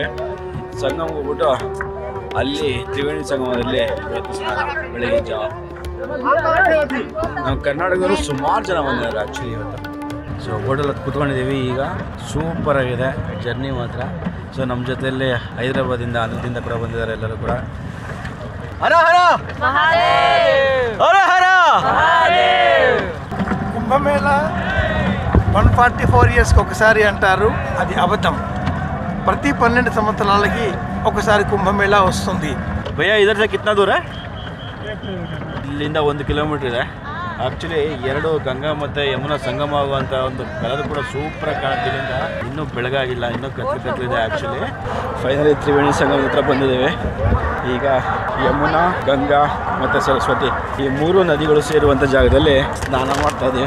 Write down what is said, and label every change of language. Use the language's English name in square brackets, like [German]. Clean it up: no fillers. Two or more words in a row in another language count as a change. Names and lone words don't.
[Kannada] ಸಂಗಮ್ಗೆ ಹೋಗ್ಬಿಟ್ಟು ಅಲ್ಲಿ ತ್ರಿವೇಣಿ ಸಂಗಮದಲ್ಲಿ ಬೆಳಿಗ್ಗೆ ಜಾವ ನಾವು ಕರ್ನಾಟಕದವರು ಸುಮಾರು ಜನ ಬಂದಿದ್ದಾರೆ ಆ್ಯಕ್ಚುಲಿ ಇವತ್ತು. ಸೊ ಬೋಟಲ್ಲಿ ಕೂತ್ಕೊಂಡಿದ್ದೀವಿ. ಈಗ ಸೂಪರ್ ಆಗಿದೆ ಜರ್ನಿ ಮಾತ್ರ. ಸೊ ನಮ್ಮ ಜೊತೆಯಲ್ಲಿ ಹೈದರಾಬಾದಿಂದ ಆಂಧ್ರದಿಂದ ಕೂಡ ಬಂದಿದ್ದಾರೆ ಎಲ್ಲರೂ ಕೂಡ. [Hindi] हर हर महादेव हर हर महादेव. [Telugu] కుంభమేళ 144 ఇయర్స్కి ఒకసారి అంటారు, అది అబద్ధం. ప్రతి 12 సంవత్సరాలకి ఒకసారి కుంభమేళ వస్తుంది. [Hindi] भैया इधर कितना दूर? [Kannada] ಇಲ್ಲಿಂದ 1 ಕಿಲೋಮೀಟರ್ ಇದೆ. ಆ್ಯಕ್ಚುಲಿ 2 ಗಂಗಾ ಮತ್ತು ಯಮುನಾ ಸಂಗಮ ಆಗುವಂಥ ಒಂದು ಕಲರ್ ಕೂಡ ಸೂಪರಾಗಿ ಕಾಣ್ತಿದ್ರಿಂದ ಇನ್ನೂ ಬೆಳಗಾಗಿಲ್ಲ, ಇನ್ನೂ ಕತ್ತಲಿದೆ. ಆ್ಯಕ್ಚುಲಿ ಫೈನಲಿ ತ್ರಿವೇಣಿ ಸಂಗಮದ ಹತ್ರ ಬಂದಿದ್ದೇವೆ. ಈಗ ಯಮುನಾ, ಗಂಗಾ ಮತ್ತು ಸರಸ್ವತಿ ಈ 3 ನದಿಗಳು ಸೇರುವಂಥ ಜಾಗದಲ್ಲಿ ಸ್ನಾನ ಮಾಡ್ತಾ ಇದ್ದೀವಿ.